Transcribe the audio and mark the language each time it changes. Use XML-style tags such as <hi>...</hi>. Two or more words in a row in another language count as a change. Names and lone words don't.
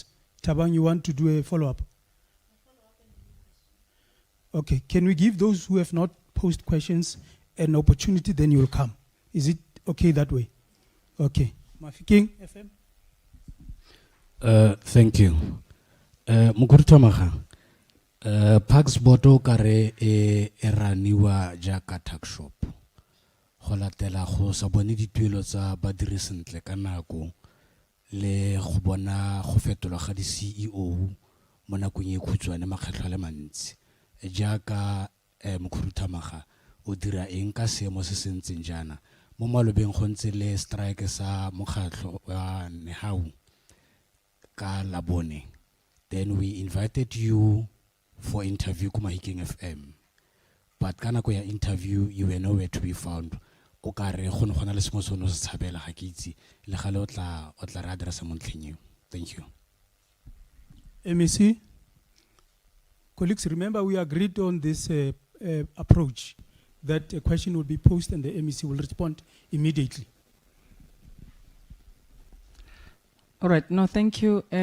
<en>Tabang, you want to do a follow-up? Okay, can we give those who have not posed questions an opportunity, then you'll come? Is it okay that way? Okay. Mafikeng FM? Thank you.</en> <tn>Mukurutamaga, Pax Boto kare eraniwa jaka</tn> <en>tax shop.</en> <tn>Go latela go sa bone dituelo tsa badiri sentle ka nako le go bona go fetolwa ga di CEO mo nakong e khutshwane makgetlo a le mantsi jaaka Mokhuduthamaga o dira eng ka seemo se sentseng jana mo malobeng go ntse le strike sa mokgatlo wa Nehau ka Labone.</tn> <en>Then we invited you for interview ko Mahikeng FM, but</en> <tn>ka nako ya</tn> <en>interview you were nowhere to be found.</en> <tn>O ka re go gona le sengwe sono se tshabela ga ke itse le gale o tla re addressa mo ntlheng eo.</tn> <en>Thank you. MEC, colleagues, remember we agreed on this approach that a question will be posed and the MEC will respond immediately. All right, no, thank you.</en>